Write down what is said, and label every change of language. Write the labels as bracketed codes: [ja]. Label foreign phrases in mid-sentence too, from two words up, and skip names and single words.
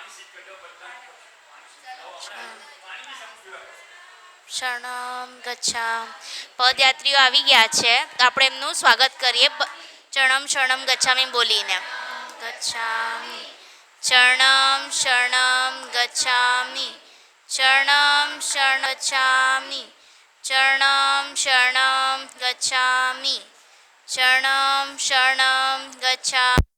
[pi] શરણમ ગચ્છામિ. [gu] પદયાત્રીઓ આવી ગયા છે તો આપણે એમનું સ્વાગત કરીએ [pi] શરણમ શરણમ ગચ્છામિ [gu] બોલીને. [pi] ગચ્છામિ શરણમ શરણમ ગચ્છામિ, શરણમ શરણ ગચ્છામિ, શરણમ શરણમ ગચ્છામિ, શરણમ શરણમ ગચ્છામિ.